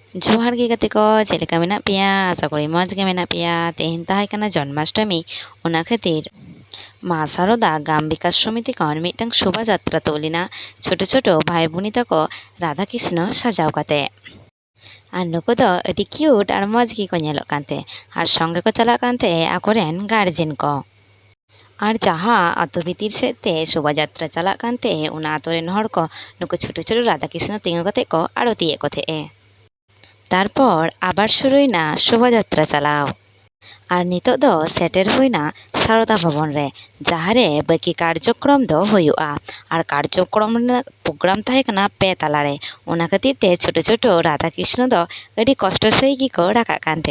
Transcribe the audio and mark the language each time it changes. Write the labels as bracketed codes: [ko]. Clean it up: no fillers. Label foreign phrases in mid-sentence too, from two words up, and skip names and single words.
[sat] जोहार गे गाते को चेलेका मेनाग पेया आशा करी मज गे मेनाग पेया। तेहेन ताहे काना जन्माष्टमी ओना खातिर मा सारदा ग्राम विकास समिति खन मिदटां शोभा यात्रा तुलिना छोटो छोटो भाई बुनी ताको राधा कृष्ण साजाव काते। आर नुकु दो अडी क्यूट आर मज गे को नेलोग कान्ते आर संगे को चलाग कान्ते आकोरेन गार्जेन को। और जहाँ आतो भीतर सेते शोभा यात्रा चलाग कान्ते उना आतो रेन हर को नुकु छोटो छोटो राधा कृष्ण तिंगु काते को आरती को थे। तारपर आबार शुरुयना शोभा यात्रा चलाव और नितो दो सेटेर हुईना सारदा भवन रे जहारे बाकी कार्यक्रम दो हुयुआ और कार्यक्रम प्रोग्राम ताहे कना पे ताला रे ओना खातिर ते छोटो छोटो राधा कृष्ण दो अडी कष्ट सही गी को राखा कान्ते।